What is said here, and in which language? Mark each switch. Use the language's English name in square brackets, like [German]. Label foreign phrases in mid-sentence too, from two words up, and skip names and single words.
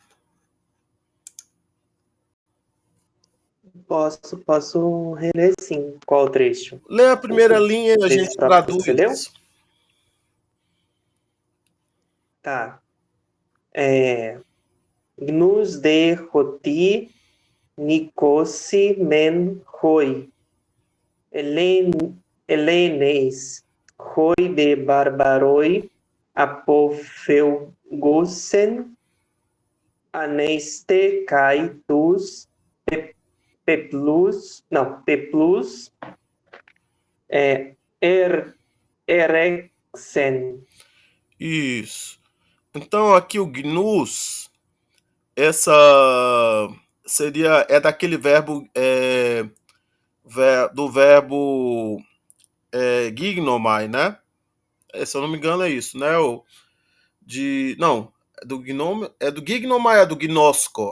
[Portuguese] Posso reler sim. Qual trecho? Lê a primeira linha e a gente traduz. Você leu? Tá. [Greek] Γνοὺς δὲ ὅτι νικῶσι μὲν οἱ. Ἕλληνες οἱ δὲ βάρβαροι ἀποφεύγουσιν ἀνέστη καὶ τοὺς πέπλους ἔρρηξεν. [Portuguese] Isso. Então aqui o gnus, essa é daquele verbo do verbo gignomai, né? Se eu não me engano é isso, né? Não, do gignomai, é do gnosco.